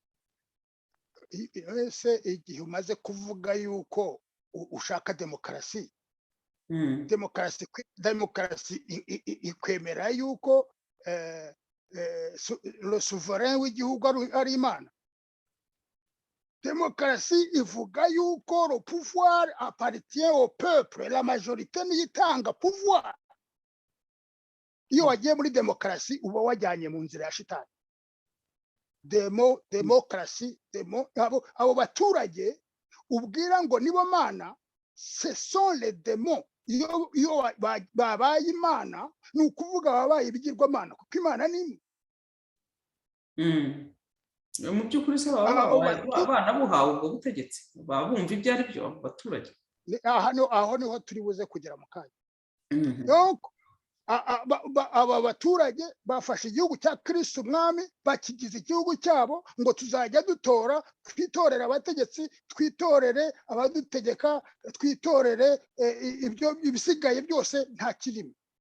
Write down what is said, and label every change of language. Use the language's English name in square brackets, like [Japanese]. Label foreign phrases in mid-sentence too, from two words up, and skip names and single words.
[Kinyarwanda] ese igihe umaze kuvuga yuko ushaka demokarasi, demokarasi ikwemera yuko [French] le souverain [Kinyarwanda] w'igihugu ari Imana. Demokarasi ivuga yuko [French] le pouvoir appartient au peuple, [Kinyarwanda] la majorité niyitanga pouvoir. iyo wagiye muri demokarasi uba wajyanye mu nzira ya shitani. demokarasi abo baturage ubwira ngo nibo mana, [French] ce sont les démons. [Kinyarwanda] iyo babaye Imana ni ukuvuga babaye ibigirwamana, kuko Imana ni imwe. mu by'ukuri se abana buhawe ubwo butegetsi baba bumva ibyo ari byo abaturage. aho niho turi buze kugera mu kanya. aba baturage bafashe igihugu cya Kristo umwami bakigize igihugu cyabo, ngo tuzajya dutora, twitorere abategetsi, twitorere abadutegeka, twitorere ibyo ibisigaye byose nta kirimo.